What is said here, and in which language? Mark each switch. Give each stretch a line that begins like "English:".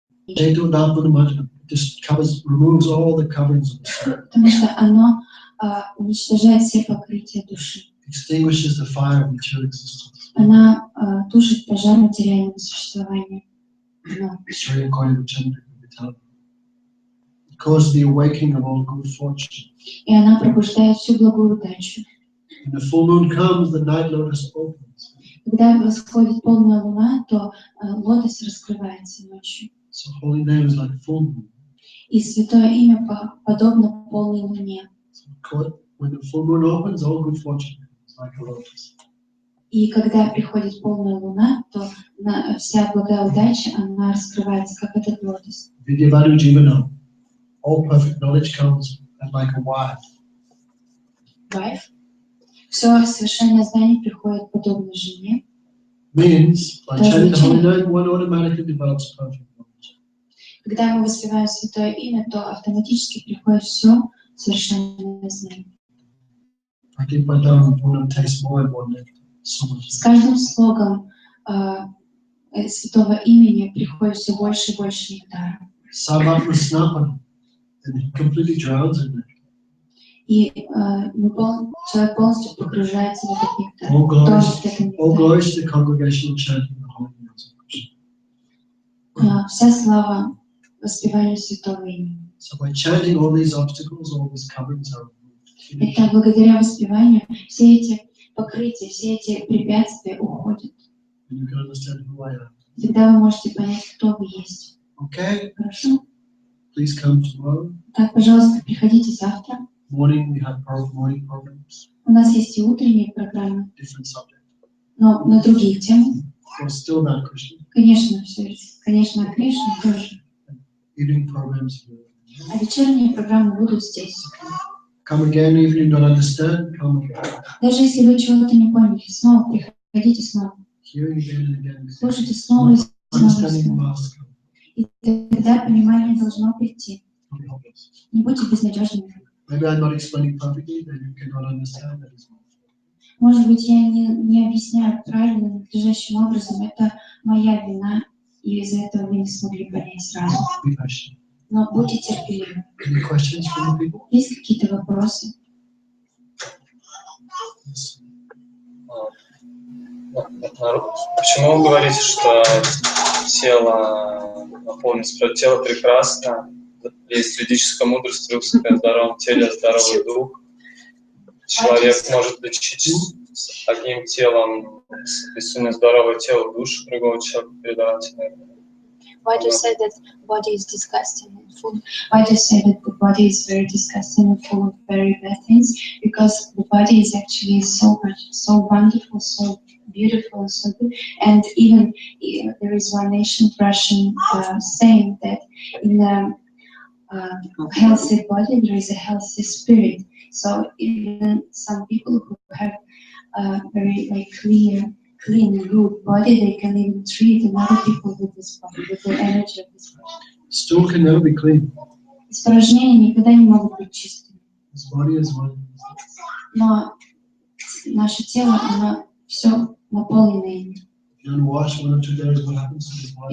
Sanskrit: Cheto Dapanam Majanam.
English: This removes all the coverings of the soul.
Russian: Потому что оно уничтожает все покрытия души.
English: Extinguishes the fire of material existence.
Russian: Она тушит пожар материального существования. Но
Sanskrit: Shreya Kore Chandrika Vidyavanam.
English: It causes the awakening of all good fortune.
Russian: и она пробуждает всю благую удачу.
English: When the full moon comes, the night lotus opens.
Russian: Когда восходит полная луна, то лотос раскрывается ночью.
English: So holy name is like full moon.
Russian: И святое имя подобно полной луне.
English: So when the full moon opens, all good fortune comes like a lotus.
Russian: И когда приходит полная луна, то вся благая удача, она раскрывается, как этот лотос.
Sanskrit: Vidyavanu Jivana.
English: All perfect knowledge comes like a wire. wife.
Russian: Все совершенное знание приходит подобно жене.
English: Means by chanting the holy name, one automatically develops perfect knowledge.
Russian: Когда мы воспеваем святое имя, то автоматически приходит все совершенное знание.
English: I keep my down and taste more and more nectar. So much.
Russian: С каждым слогом святого имени приходит все больше и больше нектара.
Sanskrit: Sabatma snapana,
English: and he completely drowns in it.
Russian: И человек полностью погружается в этот нектар.
English: All
Russian: Тонет в этот
English: all
Russian: нектар.
English: glories to the congregational chanting the holy names of Krishna.
Russian: Вся слава воспеванию святого имени.
English: So by chanting, all these obstacles, all these coverings are removed.
Russian: Это благодаря воспеванию все эти покрытия, все эти препятствия уходят.
English: And you can understand who I am.
Russian: Тогда вы можете понять, кто вы есть.
English: Okay,
Russian: Хорошо?
English: please come tomorrow.
Russian: Так, пожалуйста, приходите завтра.
English: Morning, we have morning programs,
Russian: У нас есть и утренние программы,
English: different subjects.
Russian: но на другие темы.
English: So still about Krishna.
Russian: Конечно, все, конечно, о Кришне тоже.
English: Evening programs.
Russian: А вечерние программы будут здесь.
English: Come again, even if you don't understand, come again.
Russian: Даже если вы чего-то не поняли, снова приходите снова.
English: Hearing again and again.
Russian: Слушайте снова и снова. И
English: Understanding
Russian: снова.
English: must come.
Russian: И тогда понимание должно прийти.
English: Don't be hopeless.
Russian: Не будьте безнадежными.
English: Maybe I'm not explaining perfectly, then you cannot understand that as well.
Russian: Может быть, я не объясняю правильно, надлежащим образом. Это моя вина, и из-за этого вы не смогли понять сразу.
English: Be patient.
Russian: Но будьте терпеливы.
English: Any questions from the people?
Russian: Есть какие-то вопросы?
English: Yes.
Russian: Почему вы говорите, что тело наполнено, тело прекрасно, есть ведическая мудрость, русская, в здоровом теле, здоровый дух. Человек может лечить с одним телом, если здоровое тело, душу другого человека передавать.
English: Why do you say that body is disgusting and full? Why do you say that the body is very disgusting and full of very bad things? Because the body is actually so much, so wonderful, so beautiful, so good. And even there is one ancient Russian saying that in a healthy body there is a healthy spirit. So even some people who have a very clean, good body, they can even treat another people with this body, with the energy of this body. Stool can never be clean.
Russian: Испражнения никогда не могут быть чистыми.
English: This body is one.
Russian: Но наше тело, оно все наполнено ими.
English: If you don't wash 1 or 2 days, what happens to this body?